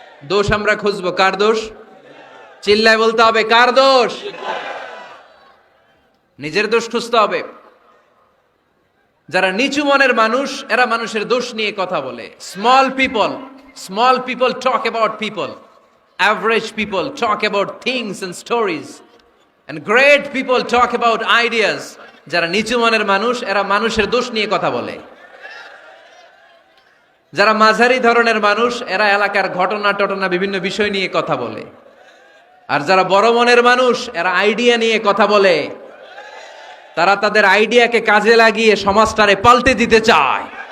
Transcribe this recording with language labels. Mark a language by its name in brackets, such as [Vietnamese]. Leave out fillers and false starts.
[Bangla] দোষ আমরা খুঁজবো, কার দোষ? চিল্লায় বলতে হবে, কার দোষ? নিজের দোষ খুঁজতে হবে। যারা নিচু মনের মানুষ, এরা মানুষের দোষ নিয়ে কথা বলে। [English] Small people talk about people, average people talk about things and stories. And great people talk about ideas. [Bangla] যারা নিচু মনের মানুষ, এরা মানুষের দোষ নিয়ে কথা বলে। যারা মাঝারি ধরনের মানুষ, এরা এলাকার ঘটনা টটনা বিভিন্ন বিষয় নিয়ে কথা বলে। আর যারা বড় মনের মানুষ, এরা আইডিয়া নিয়ে কথা বলে। তারা তাদের আইডিয়াকে কাজে লাগিয়ে সমাজটারে পাল্টে দিতে চায়।